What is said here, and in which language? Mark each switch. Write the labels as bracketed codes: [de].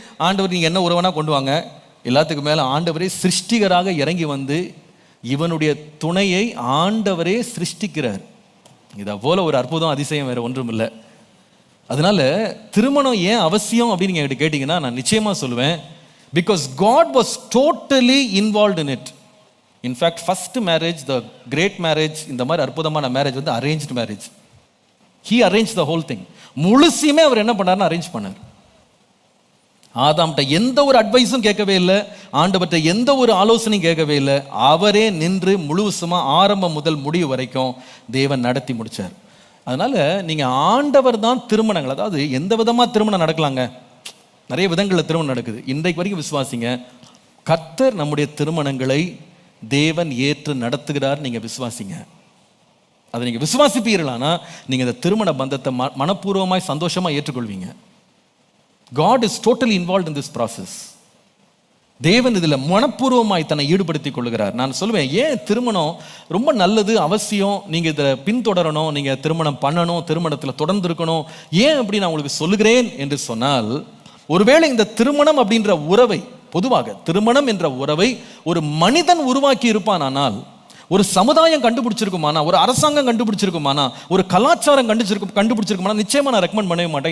[ta] ஆண்டவர் நீங்க என்ன உறவனா கொண்டு வாங்க, எல்லாத்துக்கும் மேல ஆண்டவரே சிருஷ்டிகராக இறங்கி வந்து இவனுடைய துணையை ஆண்டவரே சிருஷ்டிக்கிறார். இதை போல ஒரு அற்புதம் அதிசயம் வேற ஒன்றும் இல்லை. அதனால திருமணம் ஏன் அவசியம் அப்படின்னு நீங்க கேட்டீங்கன்னா நான் நிச்சயமா சொல்லுவேன், because [en] God was totally involved in it. In fact, first marriage, the great marriage, [ta] இந்த மாதிரி அற்புதமான marriage [en] arranged marriage. He arranged the whole thing. [ta] முழுசுமே அவர் என்ன பண்ணாருன்னு அரேஞ்ச் பண்ணார். ஆதாம்கிட்ட எந்த ஒரு அட்வைஸும் கேட்கவே இல்லை, ஆண்டவர்கிட்ட எந்த ஒரு ஆலோசனையும் கேட்கவே இல்லை. அவரே நின்று முழுசுமா ஆரம்பம் முதல் முடிவு வரைக்கும் தேவன் நடத்தி முடிச்சார். அதனால நீங்க ஆண்டவர் தான் திருமணங்கள், அதாவது எந்த விதமா திருமணம் நடக்கலாங்க, நிறைய விதங்களில் திருமணம் நடக்குது. இன்றைக்கு வரைக்கும் விசுவாசிங்க, கர்த்தர் நம்முடைய திருமணங்களை தேவன் ஏற்று நடத்துகிறார். நீங்க விசுவாசிங்க, அதை நீங்க விசுவாசிப்பீர்களானா நீங்க இந்த திருமண பந்தத்தை மனப்பூர்வமாய் சந்தோஷமா ஏற்றுக்கொள்வீங்க. [en] God is totally involved in this process. [ta] தேவன் இதுல மனப்பூர்வமாய் தன்னை ஈடுபடுத்திக் கொள்கிறார். நான் சொல்லுவேன், ஏன் திருமணம் ரொம்ப நல்லது, அவசியம், நீங்க இதை பின்தொடரணும், நீங்க திருமணம் பண்ணணும், திருமணத்துல தொடர்ந்து இருக்கணும். ஏன் அப்படி நான் உங்களுக்கு சொல்லுகிறேன் என்று சொன்னால், ஒருவேளை இந்த திருமணம் அப்படின்ற உறவை, பொதுவாக திருமணம் என்ற உறவை ஒரு மனிதன் உருவாக்கி இருப்பானால், ஒரு சமுதாயம் கண்டுபிடிச்சிருக்குமானா, ஒரு அரசாங்கம் கண்டுபிடிச்சிருக்குமானா, ஒரு கலாச்சாரம் கண்டுபிடிச்சிருக்குமானா, நிச்சயமா நான் ரெக்கமெண்ட் பண்ணவே மாட்டேன்.